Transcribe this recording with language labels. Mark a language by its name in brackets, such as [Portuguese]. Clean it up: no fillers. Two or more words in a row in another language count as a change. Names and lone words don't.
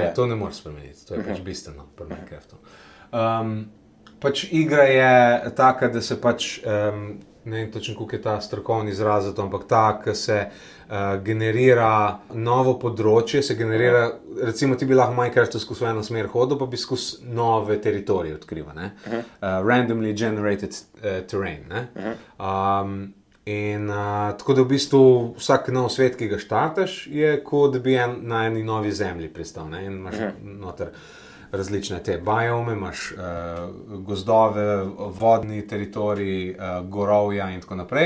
[Slovenian] Ne, to ne moreš spremeniti, to je pač bistveno pri Minecraftu. Pač igra je taka, da se pač, ne vem točno, koliko je ta strokovni izraz, ampak ta, ki se generira novo področje, se generira, recimo ti bi lahko Minecraftu skozi eno smer hodil, pa bi skozi nove teritorije odkrival, ne? [English] Randomly generated terrain, [Slovenian] ne? Tako da v bistvu vsak nov svet, ki ga štartaš, je kot da bi na eni novi zemlji pristal, ne? In imaš noter različne te biome, imaš gozdove, vodni teritorij, gorovja in tako naprej.